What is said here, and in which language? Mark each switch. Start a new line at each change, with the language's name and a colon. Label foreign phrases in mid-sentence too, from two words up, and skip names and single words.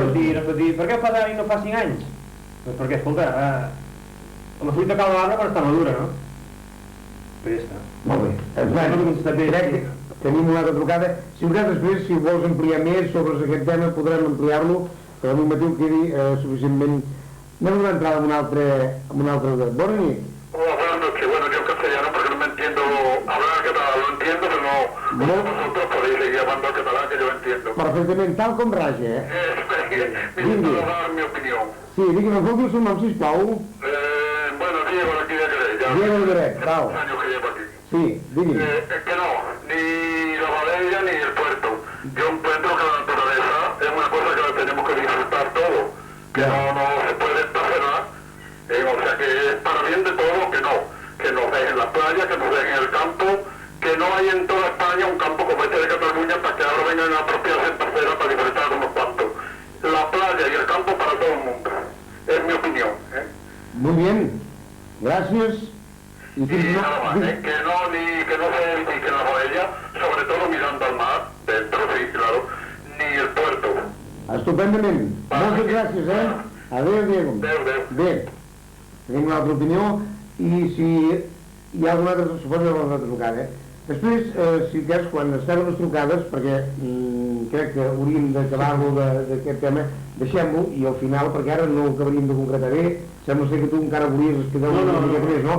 Catalan: No es pot dir, per què ho fas ara i no fa 5 anys? Doncs perquè, escolta, la fruita cal l'arbre quan està madura, no? Però ja està. Molt bé. Crec que tenim una altra trucada. Si vols després, si vols ampliar més sobre aquest tema, podrem ampliar-lo, que el Mateu quedi suficientment... Anem a donar entrada amb un altre... Bona nit.
Spanish: Hola, buenas noches. Bueno, yo en castellano porque no me entiendo hablar catalán, lo entiendo, pero no vosotros podéis seguir hablando catalán que yo entiendo.
Catalan: Perfectament, tal com raja,
Spanish: Me intento dar mi opinión.
Catalan: Sí, digui'm, em fot el seu nom, sisplau?
Spanish: Bueno, Diego, aquí de Querés.
Catalan: Diego de Querés, bravo.
Spanish: Años que llevo aquí.
Catalan: Sí, digui'm.
Spanish: Que no, ni la Valella ni el puerto. Yo encuentro que la naturaleza es una cosa que la tenemos que disfrutar todo, que no se puede estacionar, o sea que es para bien de todo que nos dejen la playa, que nos dejen el campo, que no hay en toda España un campo como este de Cataluña para que ahora vengan a apropiarse en tercera para disfrutar unos cuantos. La playa y el campo para todo el mundo, es mi opinión. Muy bien, gracias. Y nada más, que no se edifique la Valella, sobre todo mirando al mar, dentro, sí, claro, ni el puerto.
Catalan: Estupendament. Moltes gràcies, Adéu, Diego. Adéu. Bé, tenim una altra opinió i si hi ha alguna altra, suposo que hi ha alguna altra trucada. Després, si cas, quan estem a les trucades, perquè crec que hauríem d'acabar-lo d'aquest tema, deixem-lo i al final, perquè ara no ho acabaríem de concretar bé, sembla ser que tu encara volies explicar una mica més, no?